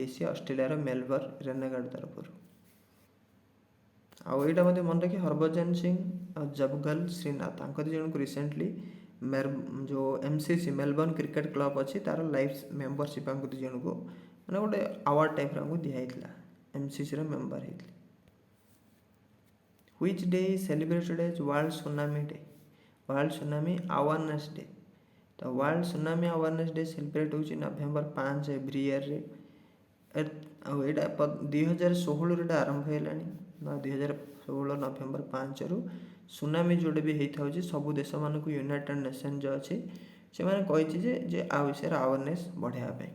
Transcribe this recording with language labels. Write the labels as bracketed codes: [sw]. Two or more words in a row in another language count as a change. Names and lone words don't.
[or] ସେ ଅଷ୍ଟ୍ରେଲିଆର ମେଲବର୍ଣ୍ଣ ରେନେଗାଡ୍ ତରଫରୁ। ଆଉ ଏଇଟା ମଧ୍ୟ ମନେ ରଖି ହରଭଜନ ସିଂ ଆଉ ଜବଗଲ ଶ୍ରୀନାଥ ତାଙ୍କ ଦୁଇ ଜଣଙ୍କୁ ରିସେଣ୍ଟଲି ଯେଉଁ MCC ମେଲବର୍ଣ୍ଣ କ୍ରିକେଟ୍ କ୍ଲବ୍ ଅଛି ତାର [en] life membership [or] ଆଙ୍କୁ ଦୁଇ ଜଣଙ୍କୁ ମାନେ ଗୋଟେ [en] award typeର [or] ଆମକୁ ଦିଆହେଇଥିଲା। MCCର ମେମ୍ବର ହେଇଥିଲେ। [en] Which day is celebrated as World Tsunami Day? World Tsunami Awareness Day। [or] ତ ୱାର୍ଲଡ ସୁନାମି ଆୱାରନେସ୍ ଡେ ସେଲିବ୍ରେଟ୍ ହେଉଛି November 5 [en] every yearରେ। [or] ଆଉ ଏଇଟା 2016ରୁ ଏଇଟା ଆରମ୍ଭ ହେଲାଣି। 2016 November 5ରୁ ସୁନାମି ଯେଉଁଟା ବି ହେଇଥାଉଛି ସବୁ ଦେଶମାନଙ୍କୁ ୟୁନାଇଟେଡ୍ ନେସନ୍ ଯେଉଁ ଅଛି ସେମାନେ କହିଛି ଯେ ଆ ବିଷୟରେ ଆୱାରନେସ୍ ବଢ଼ାଇବା ପାଇଁ।